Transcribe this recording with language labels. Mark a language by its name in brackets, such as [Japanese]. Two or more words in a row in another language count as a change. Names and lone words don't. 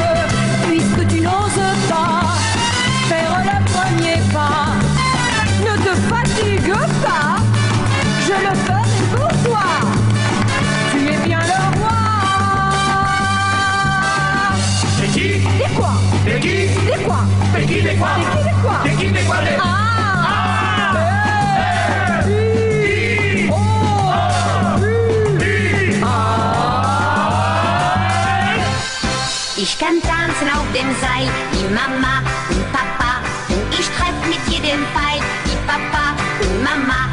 [French] Puisque tu n'oses pas faire le premier pas, ne te fatigue pas, je le ferai pour toi. Tu es bien le roi. T'es qui? Des quoi? T'es qui? Des quoi? T'es qui? Des quoi? Des qui? Des quoi? T'es qui? Des quoi? Des... [German] Ich kann tanzen auf dem Seil, wie Mama und Papa. Und ich treff mit jedem Pfeil, wie Papa und Mama.